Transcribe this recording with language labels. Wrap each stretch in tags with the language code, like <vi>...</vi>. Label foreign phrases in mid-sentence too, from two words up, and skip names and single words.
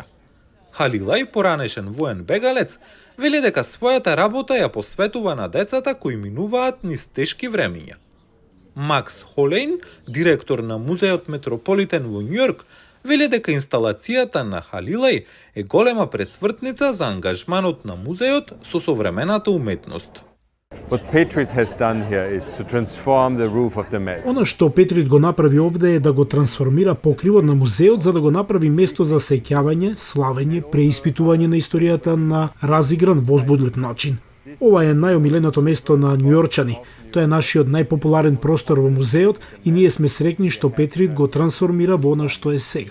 <mk>Халилај, поранешен воен бегалец, вели дека својата работа ја посветува на децата кои минуваат низ тешки времиња. Макс Холейн, директор на музеот Метрополитен во Њујорк, вели дека инсталацијата на Халилај е голема пресвртница за ангажманот на музеот со современата уметност.</mk> <en>What Petrit has done here is to transform the roof of the Met.</en> <mk>Она што Петрит го направи овде е да го трансформира покривот на музеот за да го направи место за сеќавање, славење, преиспитување на историјата на разигран, возбудлив начин. Ова е најомиленото место на њујорчани. Тоа е нашиот најпопуларен простор во музеот и ние сме среќни што Петрит го трансформира во она што е сега.</mk>